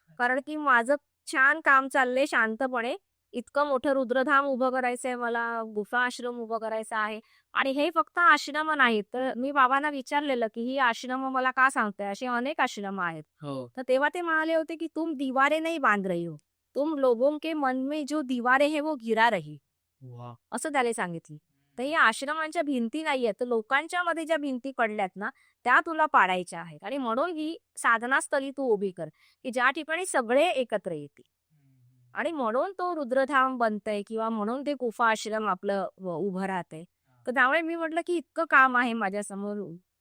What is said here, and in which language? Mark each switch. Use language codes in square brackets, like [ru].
[mr] कारण की माझं छान काम चाललंय शांतपणे. इतकं मोठं रुद्रधाम उभं करायचंय मला, गुफा आश्रम उभं करायचा आहे आणि हे फक्त आश्रम नाहीत. तर मी बाबांना विचारलेलं, की ही आश्रम मला का सांगताय? अशी अनेक आश्रम आहेत. हो. तर तेव्हा ते म्हणाले होते, की [hi] तुम दीवारें नहीं बांध रही हो. तुम लोगों के मन में जो दीवारें है वो गिरा रही. वाह! [mr] असं त्याने सांगितलं. तर या आश्रमांच्या भिंती नाहीयेत, तर लोकांच्या मध्ये ज्या भिंती पडल्यात ना, त्या तुला पाडायच्या आहेत आणि म्हणून ही साधनास्थळी तू उभी कर, की ज्या ठिकाणी सगळे एकत्र येतील. आणि म्हणून तो रुद्रधाम बनतंय किंवा म्हणून ते गुफा आश्रम आपलं उभं राहतंय. तर त्यामुळे मी म्हटलं, की इतकं काम आहे माझ्यासमोर.